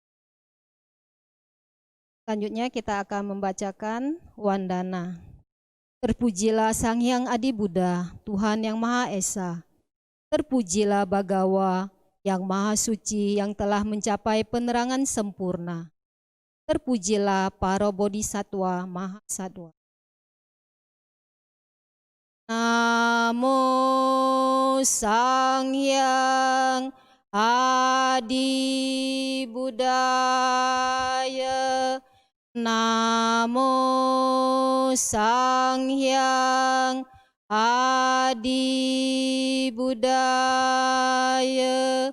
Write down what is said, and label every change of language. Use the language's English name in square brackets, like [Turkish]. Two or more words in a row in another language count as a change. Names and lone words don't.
[Indonesian] Selanjutnya kita akan membacakan Wandana. Terpujilah Sang Hyang Adi Buddha, Tuhan yang Maha Esa. Terpujilah Bagawa yang Maha Suci yang telah mencapai penerangan sempurna. Terpujilah para bodhisattva Maha Satwa. [Pali] Namo Sang Hyang Adi Buddhaya. Namo Sang Hyang Adi Buddhaya.